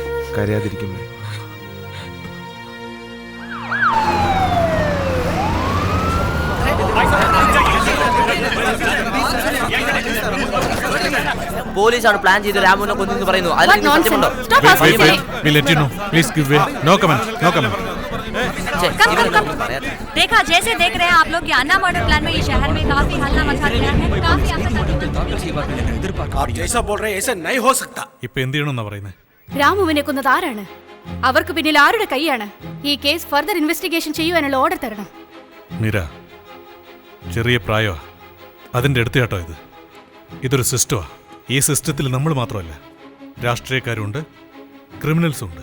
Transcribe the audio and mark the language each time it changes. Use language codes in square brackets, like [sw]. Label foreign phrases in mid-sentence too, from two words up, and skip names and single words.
[ml] കരയാതിരിക്കുമേ. പോലീസാണ് പ്ലാൻ ചെയ്ത് രാമുവിനെ കൊന്നു പറയുന്നു. [hi] देखा जैसे देख रहे हैं आप लोग, अन्ना [en] murder plan [hi] में ये शहर में काफी हल्ला मचा दिया है. काफी आप जैसा बोल रहे हैं ऐसा नहीं हो सकता. [ml] ഇപ്പോ എന്ത് ചെയ്യണമെന്നാ പറയുന്നത്? രാമുവിനെ കൊന്നത് ആരാണ്? അവർക്ക് പിന്നിൽ ആരുടെ കൈയാണ്? ഈ കേസ് [en] further investigation [ml] ചെയ്യുവാനുള്ള ഓർഡർ തരണം. മീര, ചെറിയ പ്രായമാ, അതിന്റെ അടുത്താട്ടോ ഇത്. ഇതൊരു സിസ്റ്റമാ. ഈ സിസ്റ്റത്തിൽ നമ്മൾ മാത്രമല്ല, രാഷ്ട്രീയക്കാരുണ്ട്, ക്രിമിനൽസും ഉണ്ട്.